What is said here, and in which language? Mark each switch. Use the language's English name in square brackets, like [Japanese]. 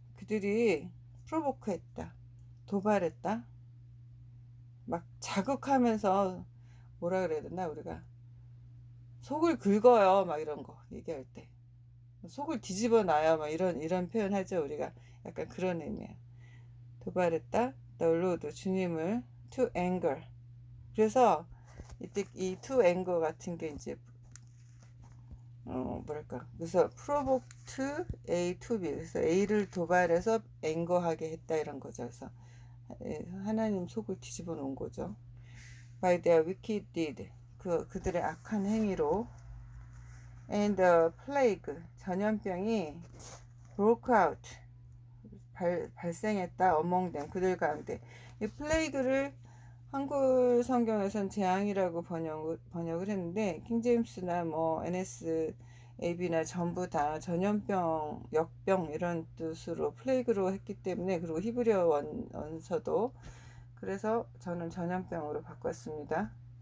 [Korean] 그들이 프로보크했다. 도발했다. 막 자극하면서, 뭐라 그래야 되나, 우리가 속을 긁어요, 막 이런 거 얘기할 때. 속을 뒤집어 놔요, 막 이런 표현 하죠, 우리가. 약간 그런 의미예요. 도발했다. [English] The Lord, [Korean] 주님을 [English] to anger. [Korean] 그래서 이때 이 to anger 같은 게 이제 뭐랄까, 그래서 [English] provoked A to B, [Korean] 그래서 A를 도발해서 앵거하게 했다, 이런 거죠. 그래서 하나님 속을 뒤집어 놓은 거죠. [English] by their wicked deed, [Korean] 그들의 악한 행위로. [English] and the plague, [Korean] 전염병이 [English] broke out, [Korean] 발생했다, [English] among them, [Korean] 그들 가운데. 이 플레이그를 한글 성경에선 재앙이라고 번역을 했는데, 킹제임스나 뭐 NSAB나 전부 다 전염병, 역병 이런 뜻으로 플레이그로 했기 때문에, 그리고 히브리어 원서도, 그래서 저는 전염병으로 바꿨습니다.